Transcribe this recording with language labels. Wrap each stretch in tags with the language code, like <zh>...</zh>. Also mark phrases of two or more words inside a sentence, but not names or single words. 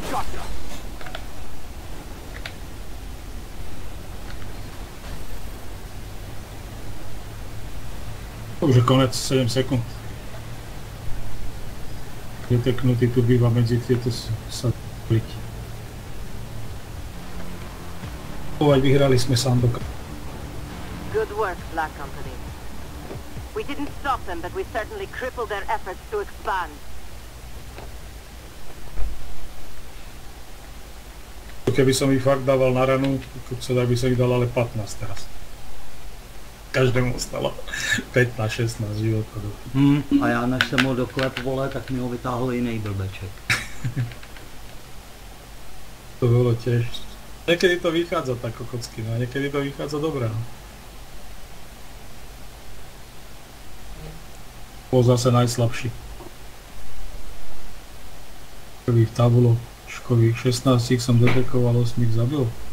<sk>Už je konec 7 sekúnd. Deteknutý tu býva medzi tieto satelity. Vyhrali sme Sandoka.</sk> <en>Good work, Black Company. We didn't stop them, but we certainly crippled their efforts to expand.</en> <sk>Keby som ich fakt dával na ranu, tak by som ich dal ale 15 teraz. Každému ostalo 15-16 životov.</sk> <cs>A já než jsem ho doklep, vole, tak mi ho vytáhl jiný blbeček.</cs> <sk>To bolo tiež. Niekedy to vychádza tak kokocky, no a niekedy to vychádza dobré. No. Bol zase najslabší. Prvých tabuločkových 16 som detekoval, 8 ich zabil.</sk>